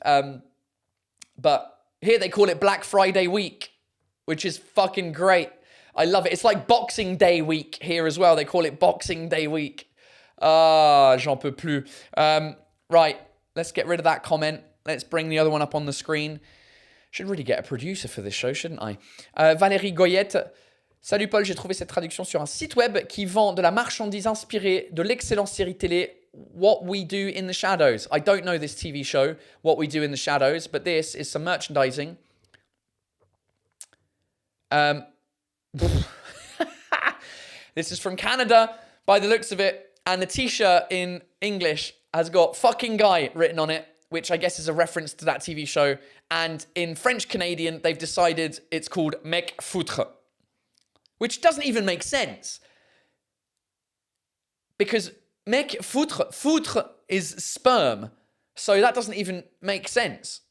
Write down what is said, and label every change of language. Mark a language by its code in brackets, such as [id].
[en] But here they call it Black Friday week, which is fucking great. I love it. It's like Boxing Day week here as well. They call it Boxing Day week. [fr] Ah, j'en peux plus. [en] Right, let's get rid of that comment. Let's bring the other one up on the screen. Should really get a producer for this show, shouldn't I? Valérie Goyette. [fr] Salut Paul, j'ai trouvé cette traduction sur un site web qui vend de la marchandise inspirée de l'excellente série télé What We Do in the Shadows. [en] I don't know this TV show, What We Do in the Shadows, but this is some merchandising. This is from Canada, by the looks of it, and the t-shirt in English has got fucking guy written on it, which I guess is a reference to that TV show, and in French Canadian, they've decided it's called Mec Foutre, which doesn't even make sense, because Mec Foutre, foutre is sperm, so that doesn't even make sense.